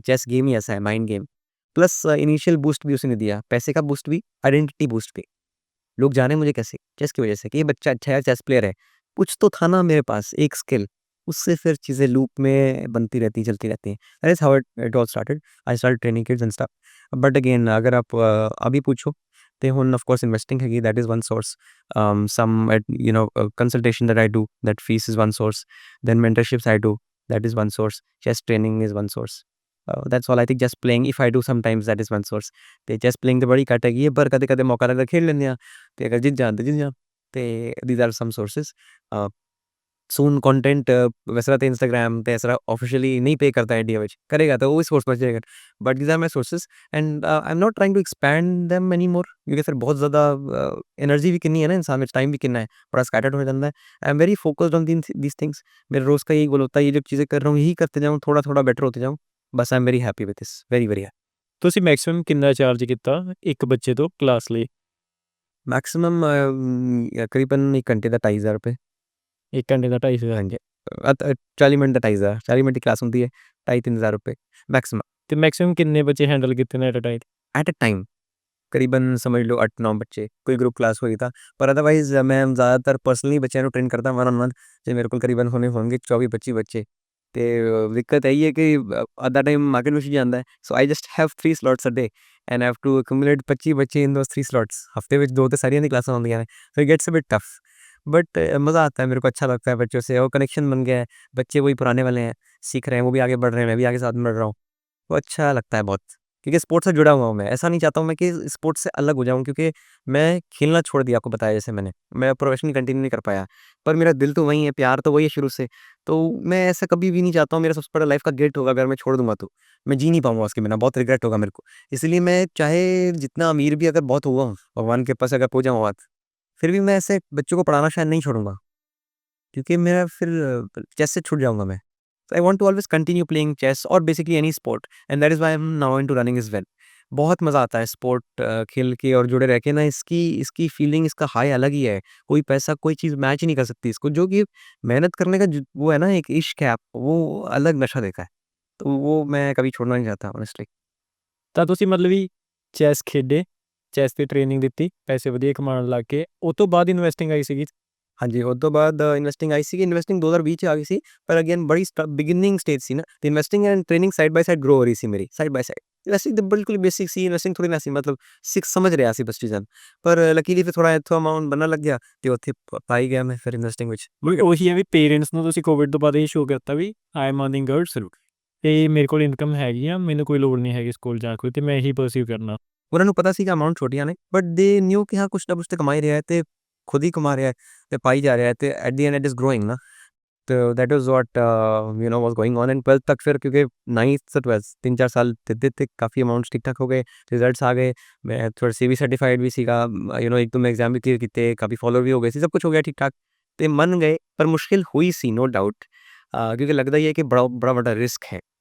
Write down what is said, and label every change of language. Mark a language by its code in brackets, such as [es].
[hi] Chess game ही ऐसा है, mind game. Plus initial boost भी उसी ने दिया, पैसे का बूस्ट भी, आइडेंटिटी बूस्ट भी। लोग जाने मुझे कैसे, चेस की वजह से कि ये बच्चा अच्छा है, चेस प्लेयर है। कुछ तो था ना मेरे पास, एक स्किल, उससे फिर चीज़ें लूप में बनती रहती, चलती रहती हैं। [en] That is how it all started. I started training kids and stuff. [hi] But again अगर आप अभी पूछो, [pa] ਤੇ ਹੁਣ ਆਫ ਕੋਰਸ ਇਨਵੈਸਟਿੰਗ ਹੈਗੀ, [en] That is one source. Some consultation that I do, that fees is one source. Then mentorships I do, that is one source. Chess training is one source. That's all I think. Just playing if I do sometimes, that is one source. [pa] ਤੇ chess playing ਤੇ ਬੜੀ ਘੱਟ ਹੈਗੀ ਹੈ, ਪਰ ਕਦੇ ਕਦੇ ਮੌਕਾ ਲੱਗਦਾ ਖੇਡ ਲੈਂਦੇ ਆ, ਤੇ ਅਗਰ ਜਿੱਤ ਜਾਣ ਤੇ ਜਿੱਤ ਜਾਣ। [en] ਤੇ these are some sources. [hi] Soon content वैसे तरह इंस्टाग्राम [pa] ਤੇ ਇਸ ਤਰ੍ਹਾਂ [hi] ऑफिशियली नहीं पे करता है इंडिया ਵਿੱਚ, करेगा तो वो भी सोर्स बच जाएगा। [en] but these are my sources and I am not trying to expand them anymore, [hi] क्योंकि फिर बहुत ज़्यादा एनर्जी भी कितनी है ना इंसान में, टाइम भी कितना है, बड़ा स्कैटर्ड हो जाता है। [en] I am very focused on these things. [hi] मेरे रोज़ का यही गोल होता है, ये जो चीज़ें कर रहा हूँ यही करते जाऊँ, थोड़ा थोड़ा बेटर होते जाऊँ, बस [en] I am very happy with this, very very happy. [pa] ਤੁਸੀਂ ਮੈਕਸਿਮਮ ਕਿੰਨਾ ਚਾਰਜ ਕੀਤਾ ਇੱਕ ਬੱਚੇ ਤੋਂ ਕਲਾਸ ਲਈ? [hi] मैक्सिमम करीबन 1 घंटे का 2,500 रुपये। [pa] 1 ਘੰਟੇ ਦਾ 25000? [hi] हाँ जी। 40 मिनट का 2,500, 40 मिनट की क्लास होती है, 2,500-3,000 रुपये मैक्सिमम [pa] ਤੇ ਮੈਕਸਿਮਮ ਕਿੰਨੇ ਬੱਚੇ ਹੈਂਡਲ ਕੀਤੇ ਨੇ at a time? [en] At a time. [hi] करीबन समझ लो 8-9 बच्चे, कोई ग्रुप क्लास हुई था, पर अदरवाइज मैं ज़्यादातर पर्सनली बच्चों को ट्रेन करता वन ऑन वन। जो मेरे को करीबन होंगे 24-25 बच्चे। तो दिक्कत यही है कि अद्धा टाइम मार्केट में जाता है, [en] So I just have 3 slots a day and have to accumulate 25 बच्चे in those 3 slots. [hi] हफ्ते में [pa] 2 तो सारियां दी क्लासां होंदियां ने, [en] so it gets a bit tough, [hi] but मज़ा आता है, मेरे को अच्छा लगता है बच्चों से, और कनेक्शन बन गया है। बच्चे वही पुराने वाले हैं, सीख रहे हैं, वो भी आगे बढ़ रहे हैं, मैं भी आगे साथ में बढ़ रहा हूँ, तो अच्छा लगता है बहुत, क्योंकि स्पोर्ट्स से जुड़ा हुआ हूँ मैं। ऐसा नहीं चाहता हूँ मैं कि स्पोर्ट्स से अलग हो जाऊँ, क्योंकि मैं खेलना छोड़ दिया, आपको बताया जैसे मैंने। मैं प्रोफेशनली कंटिन्यू नहीं कर पाया, पर मेरा दिल तो वहीं है, प्यार तो वही है शुरू से। तो मैं ऐसा कभी भी नहीं चाहता हूँ, मेरा सबसे बड़ा लाइफ़ का गिल्ट होगा अगर मैं छोड़ दूँगा तो। मैं जी नहीं पाऊँगा उसके बिना, बहुत रिग्रेट होगा मेरे को। इसलिए मैं चाहे जितना अमीर भी अगर बहुत हुआ हूँ, भगवान के पास अगर पहुँच जाऊँ आज, फिर भी मैं ऐसे बच्चों को पढ़ाना शायद नहीं छोड़ूँगा, क्योंकि मेरा फिर चेस से छूट जाऊँगा मैं। [en] So I want to always continue playing chess or basically any sport, and that is why I'm now into running as well. [hi] बहुत मज़ा आता है स्पोर्ट खेल के और जुड़े रह के ना, इसकी इसकी फीलिंग, इसका हाई अलग ही है। कोई पैसा, कोई चीज़ मैच ही नहीं कर सकती इसको। जो कि मेहनत करने का वो है ना, एक इश्क है, आप वो अलग नशा देता है। तो वो मैं कभी छोड़ना नहीं चाहता ऑनेस्टली। [pa] ਤਾਂ ਤੁਸੀਂ ਮਤਲਬ ਵੀ ਚੈਸ ਖੇਡੇ, ਚੈਸ ਦੀ ਟ੍ਰੇਨਿੰਗ ਦਿੱਤੀ, ਪੈਸੇ ਵਧੀਆ ਕਮਾਉਣ ਲੱਗ ਗਏ, ਉਹ ਤੋਂ ਬਾਅਦ ਇਨਵੈਸਟਿੰਗ ਆਈ ਸੀਗੀ? ਹਾਂਜੀ, ਉਹ ਤੋਂ ਬਾਅਦ ਇਨਵੈਸਟਿੰਗ ਆਈ ਸੀਗੀ। ਇਨਵੈਸਟਿੰਗ 2020 ਚ ਆ ਗਈ ਸੀ, ਪਰ ਅਗੇਨ ਬੜੀ ਬਿਗਿਨਿੰਗ ਸਟੇਜ ਸੀ ਨਾ, ਤੇ investing and training side by side grow ਹੋ ਰਹੀ ਸੀ ਮੇਰੀ, ਸਾਈਡ ਬਾਈ ਸਾਈਡ। ਇਨਵੈਸਟਿੰਗ ਤਾਂ ਬਿਲਕੁਲ ਬੇਸਿਕ ਸੀ, ਇਨਵੈਸਟਿੰਗ ਥੋੜੀ ਨਾ ਸੀ, ਮਤਲਬ ਸਿੱਖ ਸਮਝ ਰਿਹਾ ਸੀ ਬਸ ਚੀਜ਼ਾਂ ਨੂੰ। ਪਰ ਲਕੀਲੀ ਫਿਰ ਥੋੜਾ ਇੱਥੋਂ ਅਮਾਊਂਟ ਬਣਨ ਲੱਗ ਗਿਆ, ਤੇ ਉੱਥੇ ਪਾਈ ਗਿਆ ਮੈਂ ਫਿਰ ਇਨਵੈਸਟਿੰਗ ਵਿੱਚ। ਉਹੀ ਹੈ ਵੀ ਪੇਰੈਂਟਸ ਨੂੰ ਤੁਸੀਂ ਕੋਵਿਡ ਤੋਂ ਬਾਅਦ ਇਹ ਸ਼ੋਅ ਕਰਤਾ ਵੀ [en] I am earning good [pa] so ਤੇ ਮੇਰੇ ਕੋਲ ਇਨਕਮ ਹੈਗੀ ਆ, ਮੈਨੂੰ ਕੋਈ ਲੋੜ ਨਹੀਂ ਹੈਗੀ ਸਕੂਲ ਜਾਣ ਕੋਈ, ਤੇ ਮੈਂ ਇਹੀ ਪਰਸਿਊ ਕਰਨਾ। ਉਹਨਾਂ ਨੂੰ ਪਤਾ ਸੀ ਕਿ ਅਮਾਊਂਟ ਛੋਟੀਆਂ ਨੇ, ਬਟ ਦੇ ਨਿਊ ਕਿ ਹਾਂ ਕੁਛ ਨਾ ਕੁਛ ਤੇ ਕਮਾ ਹੀ ਰਿਹਾ ਹੈ, ਤੇ ਖੁਦ ਹੀ ਕਮਾ ਰਿਹਾ ਹੈ, ਤੇ ਪਾਈ ਜਾ ਰਿਹਾ ਹੈ, ਤੇ [en] at the end it is growing [pa] ਨਾ। [hi] तो [en] that was what was going on in [hi] 12th तक। फिर क्योंकि 9th से 12th 3-4 साल देते थे, काफ़ी अमाउंट्स ठीक-ठाक हो गए, रिजल्ट्स आ गए, मैं थोड़ा सीबी सर्टिफाइड भी सीगा, एक तो मैं एग्ज़ाम भी क्लियर कीते, काफ़ी फॉलोअर भी हो गए सी, सब कुछ हो गया ठीक-ठाक, ते मन गए, पर मुश्किल हुई सी नो डाउट, क्योंकि लगता ही है कि बड़ा रिस्क है।